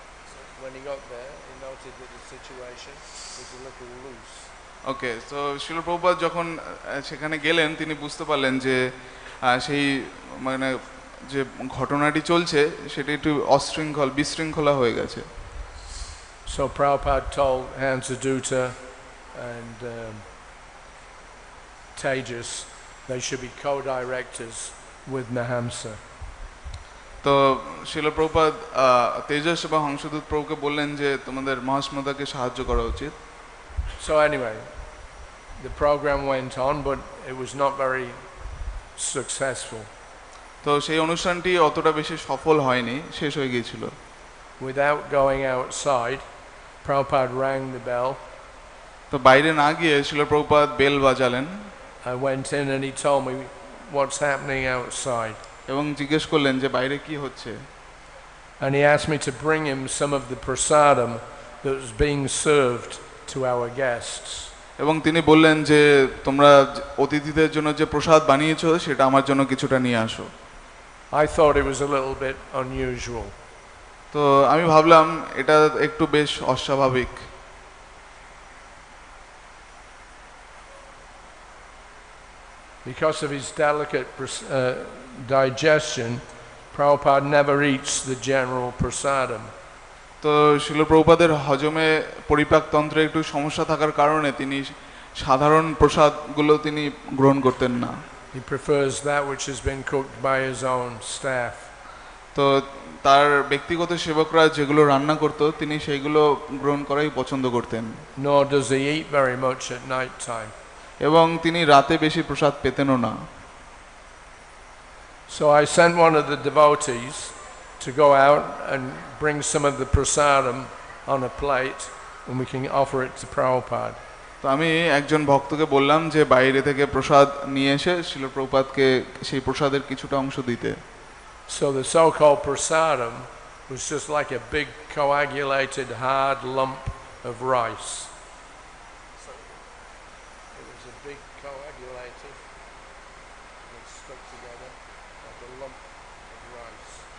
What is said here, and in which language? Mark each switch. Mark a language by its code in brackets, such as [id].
[en] So when he got there, he noted that the situation was a little loose. [bn] ওকে, তো শিল প্রভুপাদ যখন সেখানে গেলেন তিনি বুঝতে পারলেন যে সেই মানে যে ঘটনাটি চলছে সেটা একটু বিশৃঙ্খলা হয়ে গেছে। [en] So Prabhupada told Hansadutta and Tejas they should be co-directors with Nahamsa. [bn] তো শিল প্রভুপাদ তেজস এবং হংসদূত প্রভুকে বললেন যে তোমাদের মহাস্মতাকে সাহায্য করা উচিত। [en] So anyway, the program went on, but it was not very successful. [bn] তো সেই অনুষ্ঠানটি অতটা বেশি সফল হয়নি, শেষ হয়ে গিয়েছিল। [en] Without going outside, Prabhupada rang the bell. [bn] তো বাইরে না গিয়ে শিল Prabhupada bell বাজালেন। [en] I went in and he told me what's happening outside. [bn] এবং জিজ্ঞেস করলেন যে বাইরে কি হচ্ছে। [en] And he asked me to bring him some of the prasadam that was being served to our guests. [bn] এবং তিনি বললেন যে তোমরা অতিথিদের জন্য যে প্রসাদ বানিয়েছো সেটা আমার জন্য কিছুটা নিয়ে আসো। [en] I thought it was a little bit unusual. [bn] তো আমি ভাবলাম এটা একটু বেশ অস্বাভাবিক। [en] Because of his delicate digestion, Prabhupada never eats the general prasadam. [bn] তো শিল প্রভুপাদের হজমে পরিপাকতন্ত্রে একটু সমস্যা থাকার কারণে তিনি সাধারণ প্রসাদগুলো তিনি গ্রহণ করতেন না। [en] He prefers that which has been cooked by his own staff. [bn] তো তার ব্যক্তিগত সেবকরা যেগুলো রান্না করত তিনি সেইগুলো গ্রহণ করাই পছন্দ করতেন। [en] Nor does he eat very much at night time. [bn] এবং তিনি রাতে বেশি প্রসাদ পেতেনও না। [en] So I sent one of the devotees to go out and bring some of the prasadam on a plate and we can offer it to Prabhupada. [bn] তো আমি একজন ভক্তকে বললাম যে বাইরে থেকে প্রসাদ নিয়ে এসে শিল প্রভুপাদকে সেই প্রসাদের কিছুটা অংশ দিতে। [en] So the so-called prasadam was just like a big coagulated hard lump of rice. So it was a big coagulated, and stuck together like a lump of rice.